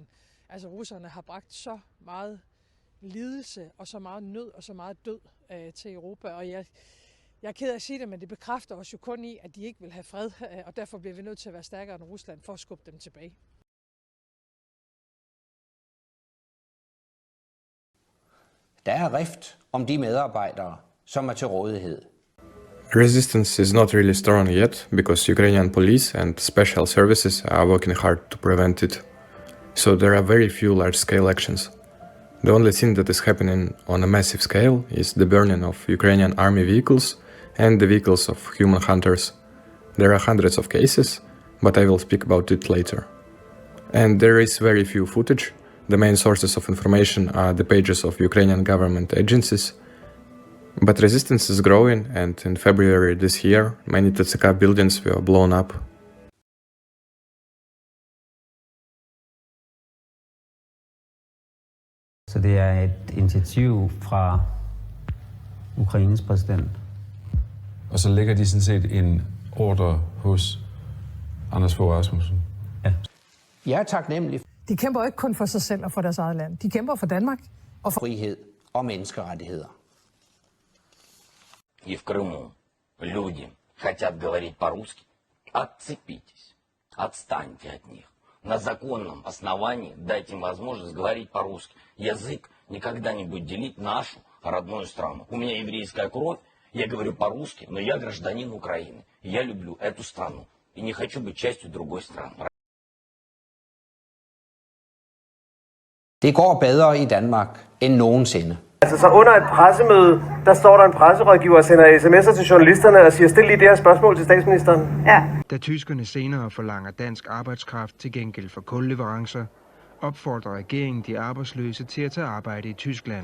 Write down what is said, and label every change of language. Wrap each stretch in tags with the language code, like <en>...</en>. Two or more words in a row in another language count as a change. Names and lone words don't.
<da>Altså, russerne har bragt så meget lidelse og så meget nød og så meget død til Europa, og jeg er ked af at sige det, men det bekræfter os jo kun i, at de ikke vil have fred, og derfor bliver vi nødt til at være stærkere end Rusland for at skubbe dem tilbage. Der er rift om de medarbejdere, som er til rådighed.</da> <en>Resistance is not really strong yet, because Ukrainian police and special services are working hard to prevent it. So there are very few large-scale actions. The only thing that is happening on a massive scale is the burning of Ukrainian army vehicles and the vehicles of human hunters. There are hundreds of cases, but I will speak about it later. And there is very few footage. The main sources of information are the pages of Ukrainian government agencies. But resistance is growing, and in February this year, many TCK buildings were blown up.</en> <da>Så det er et initiativ fra Ukraines præsident. Og så lægger de sådan set en ordre hos Anders Fogh Rasmussen. Ja. Jeg er taknemmelig De kæmper ikke kun for sig selv og for deres eget land. De kæmper for Danmark og for for frihed og menneskerettigheder.</da> <ru>И в Крыму люди хотят говорить по-русски, отцепитесь, отстаньте от них. На законном основании дайте им возможность говорить по-русски. Язык никогда не будет делить нашу родную страну. У меня еврейская кровь, я говорю по-русски, но я гражданин Украины. И я люблю эту страну и не хочу быть частью другой страны.</ru> <da>Det går bedre i Danmark end nogensinde. Altså så under et pressemøde, der står der en presserådgiver og sender sms'er til journalisterne og siger, stil lige det her spørgsmål til statsministeren. Ja. Da tyskerne senere forlanger dansk arbejdskraft til gengæld for kulleverancer, opfordrer regeringen de arbejdsløse til at tage arbejde i Tyskland.</da>